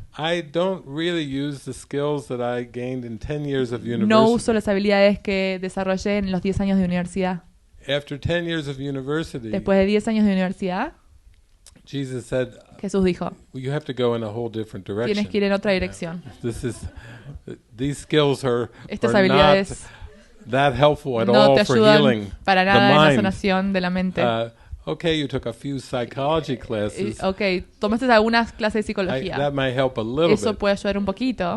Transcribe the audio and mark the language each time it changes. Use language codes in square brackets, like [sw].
[en] I don't really use the skills that I gained in 10 years of university. [es] No uso las habilidades que desarrollé en los 10 años de universidad. [en] After 10 years of university, [es] Después de 10 años de universidad, [en] Jesus said, [es] Jesús dijo, [en] well, you have to go in a whole different direction. [es] tienes que ir en otra dirección. [en] These skills are [es] Estas [en] not [es] habilidades [en] that helpful at [es] no [en] all [es] te [en] for [es] ayudan [en] healing [es] para [en] the [es] nada en la [en] mind. [es] sanación de la mente. [en] Okay, you took a few psychology classes. [es] Ok, tomaste algunas clases de [en] That [es] psicología. [en] might help a little [es] Eso [en] bit. [es] puede ayudar un poquito.